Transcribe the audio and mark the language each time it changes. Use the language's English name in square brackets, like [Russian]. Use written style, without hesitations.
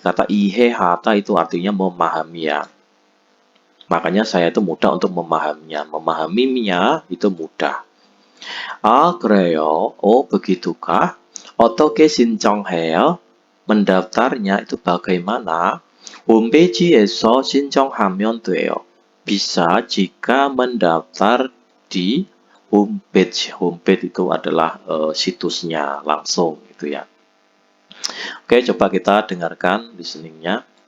[Indonesian] Kata 이해하다 itu artinya memahami ya. Makanya saya itu mudah untuk memahaminya. Memahaminya itu mudah. [Korean] 아, 그래요? [Indonesian] begitukah? [Korean] 어떻게 신청해요? [Indonesian] mendaftarnya itu bagaimana? [Korean] 홈페이지에서 신청하면 돼요. [Indonesian] bisa jika mendaftar di homepage. Homepage itu adalah situsnya langsung gitu ya. Oke, coba kita dengarkan listeningnya.